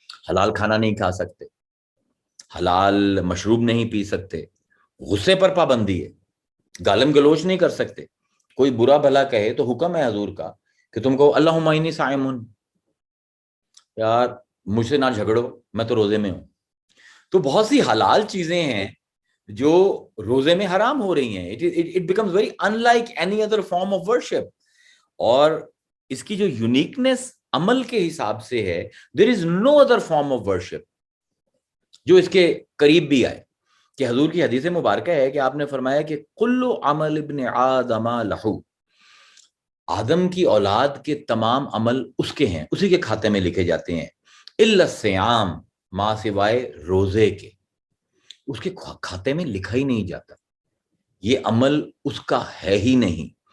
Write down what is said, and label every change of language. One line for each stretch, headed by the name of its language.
Urdu: حلال کھانا نہیں کھا سکتے، حلال مشروب نہیں پی سکتے، غصے پر پابندی ہے، گالم گلوچ نہیں کر سکتے. کوئی برا بھلا کہے تو حکم ہے حضور کا کہ تم کو
Arabic: اللہم انی صائم،
Urdu: یار مجھ سے نہ جھگڑو، میں تو روزے میں ہوں. تو بہت سی حلال چیزیں ہیں جو روزے میں حرام ہو رہی ہیں.
English: It becomes very unlike any other form of worship.
Urdu: اور اس کی جو یونیکنیس عمل کے حساب سے ہے،
English: there is no other form of worship
Urdu: جو اس کے قریب بھی آئے. کہ حضور کی حدیث مبارکہ ہے کہ آپ نے فرمایا کہ
Arabic: کل عمل ابن آدم لہو،
Urdu: آدم کی اولاد کے تمام عمل اس کے ہیں، اسی کے کھاتے میں لکھے جاتے ہیں،
Arabic: الا الصیام،
Urdu: ماں سوائے روزے کے، اس کے کھاتے میں لکھا ہی نہیں جاتا، یہ عمل اس کا ہے ہی نہیں.